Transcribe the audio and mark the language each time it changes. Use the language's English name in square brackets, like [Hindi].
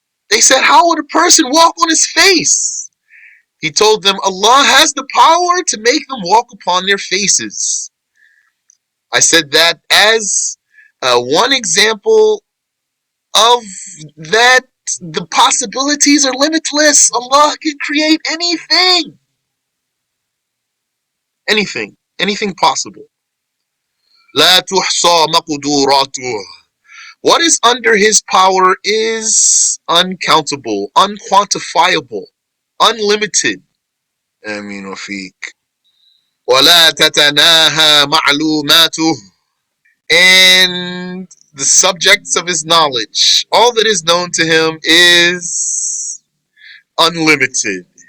[English] They said, how would a person walk on his face? He told them, Allah has the power to make them walk upon their faces. I said that as one example of that the possibilities are limitless. Allah can create anything. Anything possible. [Arabic] لا تحصى مقدوراته [English] What is under his power is uncountable, unquantifiable, unlimited. [Arabic] آمين وفيك. ولا تتناهى معلوماته. [English] And the subjects of his knowledge, all that is known to him is unlimited.